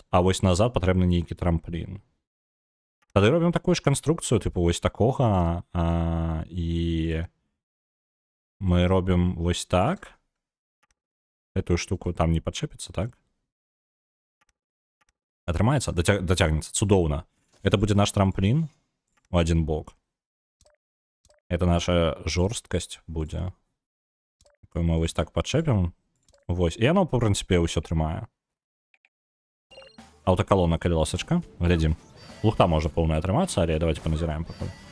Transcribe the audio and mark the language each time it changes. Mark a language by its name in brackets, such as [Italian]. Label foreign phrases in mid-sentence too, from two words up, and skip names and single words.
[Belarusian] А вось назад патрэбны нейкі трамплін. Тады робім такую ж канструкцыю, типу вось такога. І мы робім вось так. Этую штуку там не падчэпіцца, так? Атрымаецца? Дацягнецца. Цудоўна. [Russian] Это будет наш трамплин в один бок. Это наша [Belarusian] жорсткасць будзе. Такую мы вось так падчэпім. Вось. І яно, в прынцыпе, ўсё трымае. Аўтакалона, калі ласачка. Глядзім. Лухта можа поўная атрымацца, але давайте паназіраем пакуль.